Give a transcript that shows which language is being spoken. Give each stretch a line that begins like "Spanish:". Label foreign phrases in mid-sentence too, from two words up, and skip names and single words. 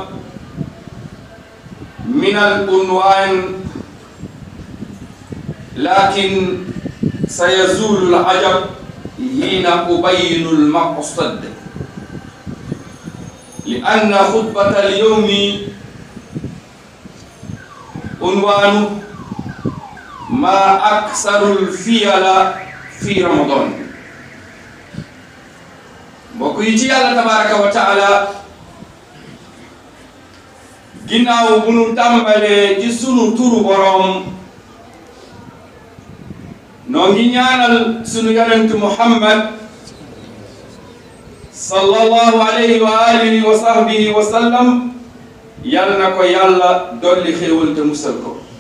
Arabic: من العنوان، لكن سيزول العجب حين أبين المقصد، لأن خطبة اليوم عنوانه ما أكثر الفيل في رمضان.
Wolof: mbokk yi ci yàlla
Arabic: تبارك وتعالى,
Wolof: ginnaaw bu nu tàmbalee ci sunu turu boroom, noo ngi ñaanal sunu yonent Muhammad
Arabic: صلى الله عليه وعلى آله وصحبه وسلم,
Wolof: yal na ko yàlla dolli xéewal te musal ko.